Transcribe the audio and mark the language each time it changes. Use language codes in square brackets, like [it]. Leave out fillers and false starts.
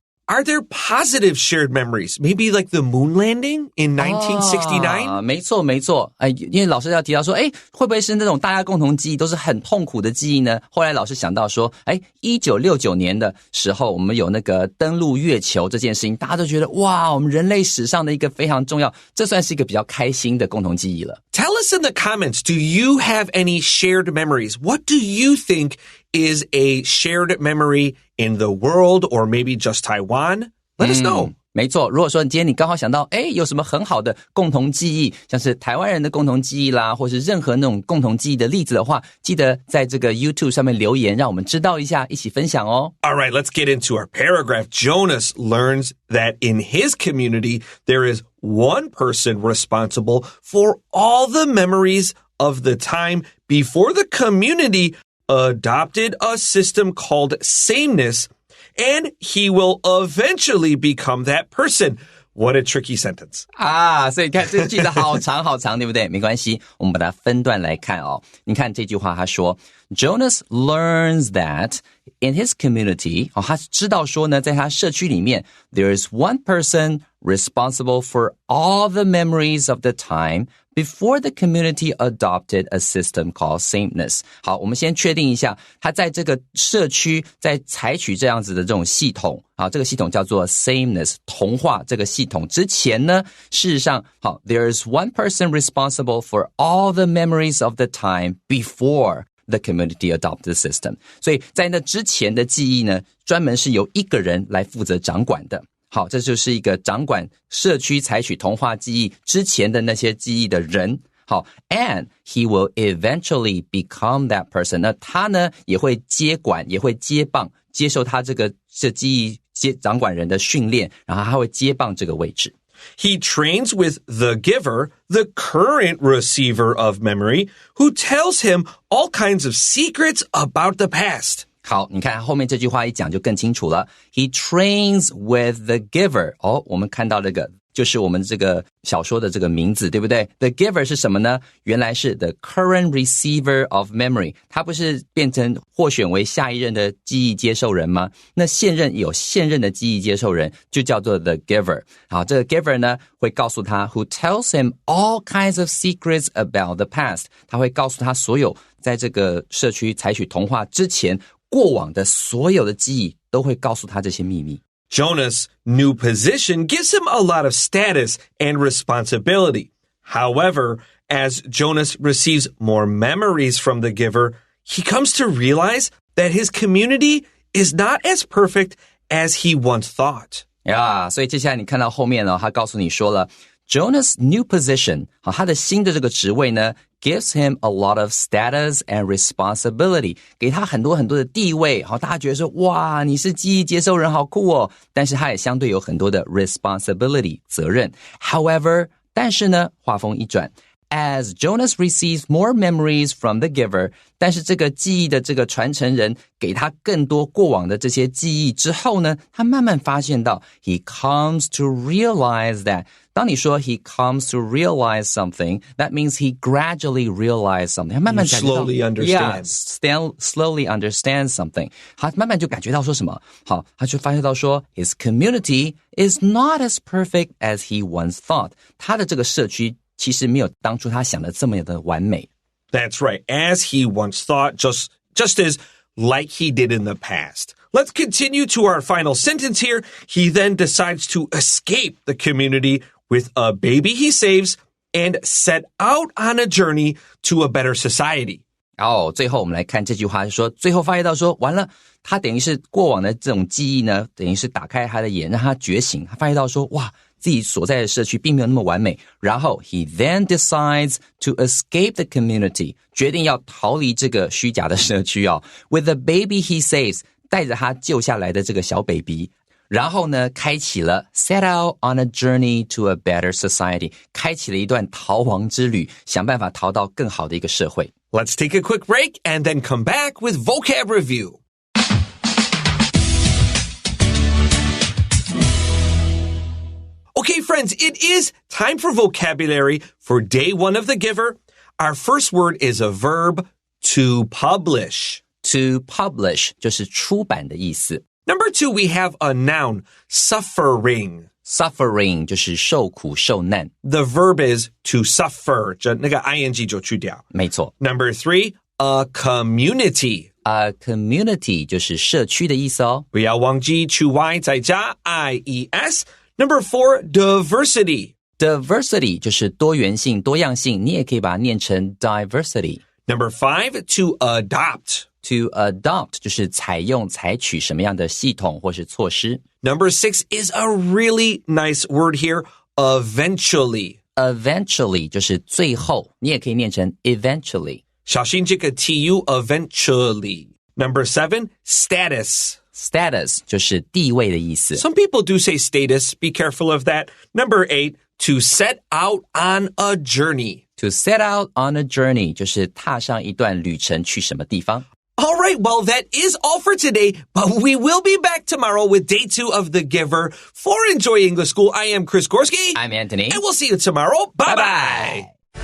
[en] Are there positive shared memories? Maybe like the moon landing in 1969? [zh] 没错没错，因为老师要提到说，会不会是那种大家共同记忆都是很痛苦的记忆呢？后来老师想到说，1969年的时候，我们有那个登陆月球这件事情，大家都觉得哇，我们人类史上的一个非常重要，这算是一个比较开心的共同记忆了。 [en] Tell us in the comments, do you have any shared memories? What do you think is a shared memory in the world or maybe just Taiwan? Let us know. [zh] 没错，如果说今天你刚好想到有什么很好的共同记忆，像是台湾人的共同记忆啦，或是任何那种共同记忆的例子的话，记得在这个 YouTube 上面留言，让我们知道一下，一起分享哦。 [en] All right, let's get into our paragraph. Jonas learns that in his community, there is one person responsible for all the memories of the time before the community adopted a system called sameness.And he will eventually become that person. What a tricky sentence. [zh] 所以你看这个句子好长好长，对不对？没关系，我们把它分段来看哦。你看这句话，他说 [en] Jonas learns that in his community, [zh] 他知道说呢，在他社区里面 [en] there is one person responsible for all the memories of the time before the community adopted a system called sameness. [zh] 好，我们先确定一下，他在这个社区在采取这样子的这种系统，好，这个系统叫做 sameness 同化这个系统之前呢，事实上，好 [en] there is one person responsible for all the memories of the time before the community adopted the system. [zh] 所以在那之前的记忆呢，专门是由一个人来负责掌管的。好，这就是一个掌管社区采取同化记忆之前的那些记忆的人。 [en] 好 ，and he will eventually become that person. [zh] 那他呢也会接管，也会接棒，接受他这记忆掌管人的训练，然后他会接棒这个位置。 [en] He trains with the giver, the current receiver of memory, who tells him all kinds of secrets about the past. [zh] 好，你看后面这句话一讲就更清楚了。 [en] He trains with the giver. [zh] 我们看到这个就是我们这个小说的这个名字，对不对？ [en] The giver [zh] 是什么呢？ 原来是 [en] the current receiver of memory. [zh] 他不是变成获选为下一任的记忆接受人吗？那现任有现任的记忆接受人，就叫做 the giver. 好，这个 giver 呢会告诉他 [en] who tells him all kinds of secrets about the past. [zh] 他会告诉他所有在这个社区采取同化之前过往的所有的记忆都会告诉他这些秘密。 [en] Jonas' new position gives him a lot of status and responsibility. However, as Jonas receives more memories from the giver, he comes to realize that his community is not as perfect as he once thought. [zh] 所以接下来你看到后面呢，他告诉你说了 [en] Jonas' new position, [zh] 好，他的新的这个职位呢 [en] gives him a lot of status and responsibility. [zh] 给他很多很多的地位，好，大家觉得说哇，你是记忆接受人，好酷哦。但是他也相对有很多的 responsibility 责任。However, 但是呢，话锋一转。 [en] As Jonas receives more memories from the giver, [zh] 但是这个记忆的这个传承人给他更多过往的这些记忆之后呢，他慢慢发现到 [en] he comes to realize that. [zh] 当你说 [en] he comes to realize something, that means he gradually realized something. [zh] 他慢慢感觉到 [en] slowly understand. slowly understands something. [zh] 他慢慢就感觉到说什么？好，他就发现到说 [en] his community is not as perfect as he once thought. [zh] 他的这个社区其实没有当初他想的这么的完美。 [en] That's right. As he once thought, just as like he did in the past. Let's continue to our final sentence here. He then decides to escape the community with a baby he saves and set out on a journey to a better society. [zh] 最后我们来看这句话，说最后发现到说完了，他等于是过往的这种记忆呢，等于是打开他的眼，让他觉醒。他发现到说哇，自己所在的社区并没有那么完美。然后 [en] he then decides to escape the community, [zh] 决定要逃离这个虚假的社区 [en] with the baby he saves, [zh] 带着他救下来的这个小 baby。然后呢，开启了 [en] set out on a journey to a better society, [zh] 开启了一段逃亡之旅，想办法逃到更好的一个社会。 [en] Let's take a quick break and then come back with vocab review. Okay, friends, it is time for vocabulary for day 1 of The Giver. Our first word is a verb, to publish. [zh] To publish 就是出版的意思。 [en] Number 2, we have a noun, suffering.Suffering [zh] 就是受苦受难。 [en] The verb is to suffer. [zh] 那个 ing 就去掉。没错。 [en] Number 3, a community.A [zh] community 就是社区的意思哦。不要忘记去 y 再加 ies. [en] Number 4, diversity.Diversity [zh] 就是多元性、多样性，你也可以把它念成 diversity. [en] Number 5, to adopt.To [zh] adopt 就是采用、采取什么样的系统或是措施。 [en] Number 6 is a really nice word here, eventually. [zh] 就是最后，你也可以念成 eventually. 小心这个 tu eventually. [en] Number 7, status.Status [zh] 就是地位的意思。 [en] Some people do say status. Be careful of that. Number 8, to set out on a journey. [zh] To set out on a journey 就是踏上一段旅程去什么地方。 [en] All right, well, that is all for today, but we will be back tomorrow with day 2 of The Giver. For Enjoy English School, I am Chris Gorski. I'm Anthony. And we'll see you tomorrow. Bye-bye.